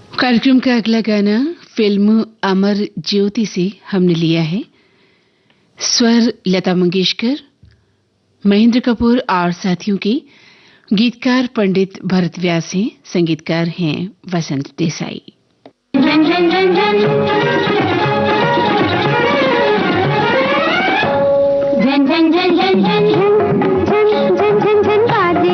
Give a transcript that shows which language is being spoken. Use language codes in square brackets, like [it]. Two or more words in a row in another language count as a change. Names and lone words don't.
[hi] कार्यक्रम का अगला गाना फिल्म अमर ज्योति से हमने लिया है। स्वर लता मंगेशकर, महेंद्र कपूर और साथियों के, गीतकार पंडित भरत व्यास हैं, संगीतकार हैं वसंत देसाई। झन झन झन झन झन झन झन झन झन झन झन झन झन बाजे